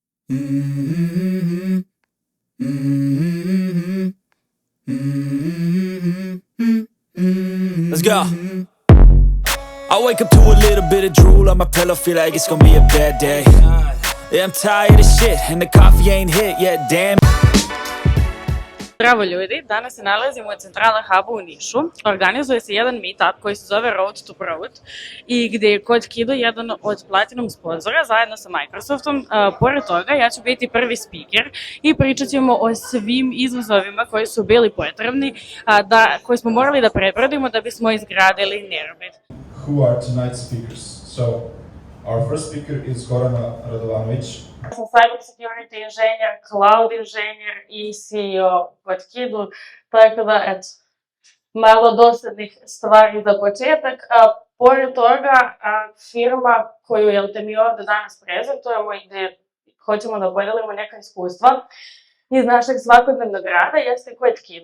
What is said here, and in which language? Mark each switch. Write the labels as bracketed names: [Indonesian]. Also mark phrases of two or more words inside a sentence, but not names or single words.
[English] Mm-hmm. Mm-hmm. Mm-hmm. Let's go. I wake up to a little bit of drool on my pillow, feel like it's gonna be a bad day. Yeah, I'm tired of shit, and the coffee ain't hit yet, damn. [Serbian] Zdravo ljudi, danas se nalazimo u Centrala Hubu u Nišu. Organizuje se jedan meetup koji se zove Road to Proud i gde je kod Kido jedan od platinum sponzora zajedno sa Microsoftom. Pored toga ja ću biti prvi speaker i pričat ćemo o svim izazovima koji su bili potrebni, koje smo morali da prebrodimo da bismo izgradili Nerbit. [English] Who are tonight's speakers? So, our first speaker is Gorana Radovanović. [Serbian] Ja sam [English] cyber security [Serbian] inženjer, cloud inženjer i CEO kod Kidu, tako da, eto, malo dosadnih stvari za početak. Pored toga, firma koju mi ovde danas prezentujemo i gde hoćemo da podelimo neka iskustva iz našeg svakodnevnog rada jeste Kod Kido.